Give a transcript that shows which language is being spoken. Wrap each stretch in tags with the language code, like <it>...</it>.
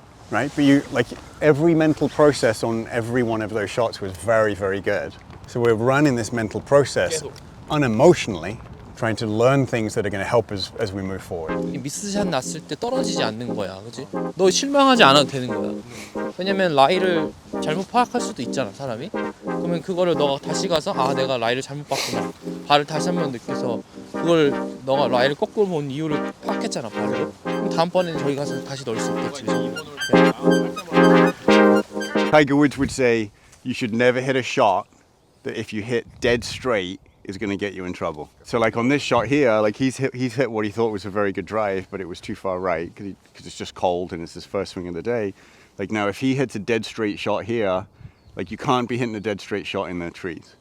<en>Right, but you like every mental process on every one of those shots was very, very good. So we're running this mental process unemotionally, trying to learn things that are going to help us as we move forward.</en> <ko>이 미스샷 났을 때 떨어지지 않는 거야, 그렇지? 너 실망하지 않아도 되는 거야. 왜냐면 라이를 잘못 파악할 수도 있잖아, 사람이. 그러면 그거를 너가 다시 가서 아, 내가 라이를 잘못 봤구나. 발을 다시 한번 느껴서 그걸 너가 라이를 거꾸로 본 이유를 파악했잖아, 발로. 그럼 다음번에는 저기 가서 다시 넣을 수 있겠지.</ko> <en>Tiger Woods would say you should never hit a shot that if you hit dead straight is going to get you in trouble. So like on this shot here, like he's hit what he thought was a very good drive, but it was too far right because it's just cold and it's his first swing of the day. Like now if he hits a dead straight shot here, like you can't be hitting a dead straight shot in the trees.</en>